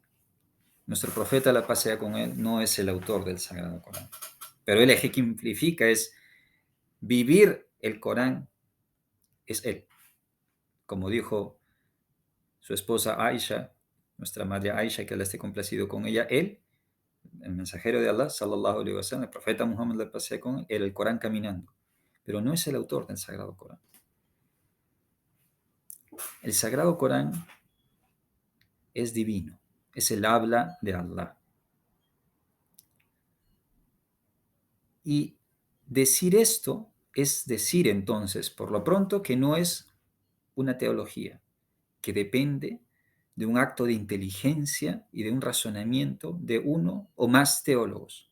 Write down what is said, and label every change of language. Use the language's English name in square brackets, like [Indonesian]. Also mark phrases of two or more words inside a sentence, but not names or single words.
[Spanish] Nuestro profeta, la paz sea con él, no es el autor del Sagrado Corán. Pero él ejemplifica, es vivir el Corán, es él. como dijo su esposa Aisha, nuestra madre Aisha, que Allah esté complacido con ella, él, el mensajero de Allah, [Arabic] صلى الله عليه وسلم, [Spanish] el profeta Muhammad, le pasé con él, era el Corán caminando, pero no es el autor del Sagrado Corán. El Sagrado Corán es divino, es el habla de Allah. Y decir esto es decir entonces, por lo pronto, que no es una teología, que depende de un acto de inteligencia y de un razonamiento de uno o más teólogos.